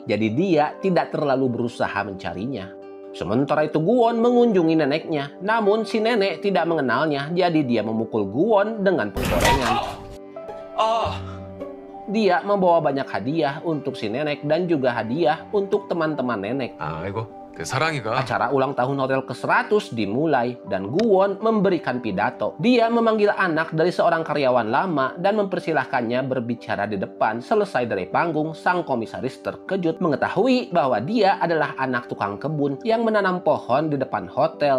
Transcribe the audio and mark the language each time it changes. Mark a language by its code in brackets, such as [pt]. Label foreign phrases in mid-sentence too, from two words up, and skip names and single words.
[id] Jadi dia tidak terlalu berusaha mencarinya. Sementara itu Guwon mengunjungi neneknya, namun si nenek tidak mengenalnya, jadi dia memukul Guwon dengan penggorengan. Dia membawa banyak hadiah untuk si nenek dan juga hadiah untuk teman-teman nenek. [ko] 아이고, 그 사랑이가. [id] Acara ulang tahun hotel ke-100 dimulai dan Guwon memberikan pidato. Dia memanggil anak dari seorang karyawan lama dan mempersilahkannya berbicara di depan. Selesai dari panggung, sang komisaris terkejut mengetahui bahwa dia adalah anak tukang kebun yang menanam pohon di depan hotel.